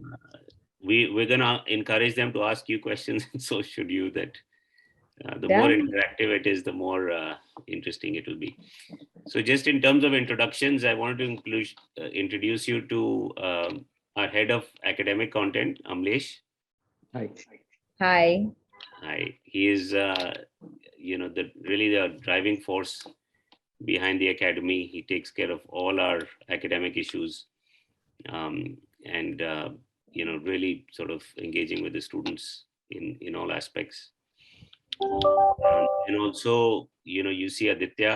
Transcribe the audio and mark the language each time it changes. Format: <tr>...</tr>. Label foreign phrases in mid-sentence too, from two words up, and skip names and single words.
<en>we're going to encourage them to ask you questions, and so should you. That the more Done. interactive it is, the more interesting it will be. So just in terms of introductions, I wanted to introduce you to our head of academic content, Amlesh. Hi. Hi. Hi. He is, really the driving force behind the academy. He takes care of all our academic issues, and really sort of engaging with the students in all aspects. And also, you see Aditya.</en>